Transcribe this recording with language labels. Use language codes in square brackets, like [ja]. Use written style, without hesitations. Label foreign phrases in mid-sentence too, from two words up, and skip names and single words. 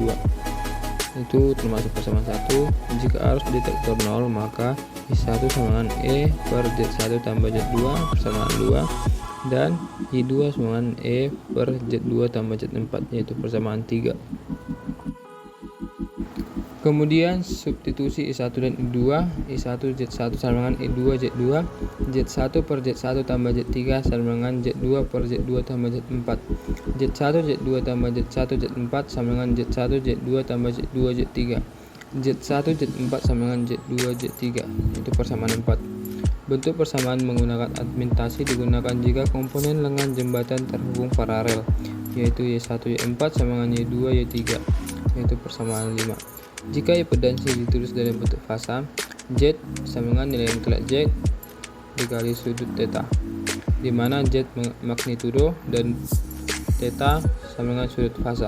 [id] Itu termasuk persamaan 1. Jika arus detektor 0, maka I1 sama dengan E per Z1 tambah Z2 persamaan 2, dan I2 sama dengan E per Z2 tambah Z4, yaitu persamaan 3. Kemudian substitusi I1 dan I2, I1 Z1 sama dengan I2 Z2, Z1 per Z1 tambah Z3 sama dengan Z2 per Z2 tambah Z4, Z1 Z2 tambah Z1 Z4 sama dengan Z1 Z2 tambah Z2 Z3, Z1 Z4 sama dengan Z2 Z3, itu persamaan 4. Bentuk persamaan menggunakan admintasi digunakan jika komponen lengan jembatan terhubung paralel, yaitu Y1 Y4 sama dengan Y2 Y3, yaitu persamaan 5. Jika impedansi ditulis dalam bentuk fasa, Z sama dengan nilai mutlak Z dikali sudut theta, di mana Z magnitudo dan theta sama dengan sudut fasa.